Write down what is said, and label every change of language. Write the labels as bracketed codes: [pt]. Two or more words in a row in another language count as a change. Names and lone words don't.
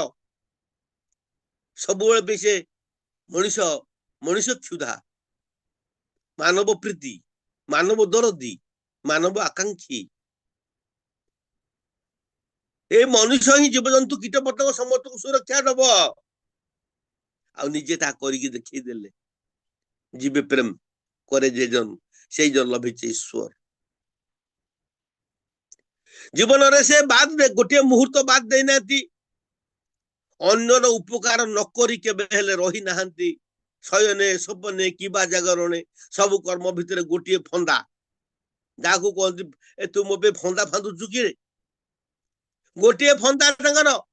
[or] ସବୁବେଳେ ବି ସେ ମଣିଷ କ୍ଷୁଧା, ମାନବ ପ୍ରୀତି, ମାନବ ଦରଦୀ, ମାନବ ଆକାଂକ୍ଷୀ। ଏ ମନୁଷ୍ୟ ହିଁ ଜୀବଜନ୍ତୁ କୀଟ ପତଙ୍ଗ ସମସ୍ତଙ୍କୁ ସୁରକ୍ଷା ଦବ। ଆଉ ନିଜେ ତାହା କରିକି ଦେଖେଇ ଦେଲେ। [bn] জীবে প্রেম করে যেজন সেই জন লভিছে ঈশ্বর। [or] ଜୀବନରେ ସେ ଗୋଟିଏ ମୁହୂର୍ତ୍ତ ବାଦ ଦେଇନାହାନ୍ତି, ଅନ୍ୟର ଉପକାର ନ କରି କେବେ ହେଲେ ରହି ନାହାନ୍ତି। ଶୟନେ ସପନେ କିବା ଜାଗରଣେ ସବୁ କର୍ମ ଭିତରେ ଗୋଟିଏ ଫନ୍ଦା, ଯାହାକୁ କହନ୍ତି ଏ ତୁ ମୋ ପାଇଁ ଫନ୍ଦା ଫାନ୍ଦୁଛୁ କିରେ, ଗୋଟିଏ ଫନ୍ଦା ତାଙ୍କର।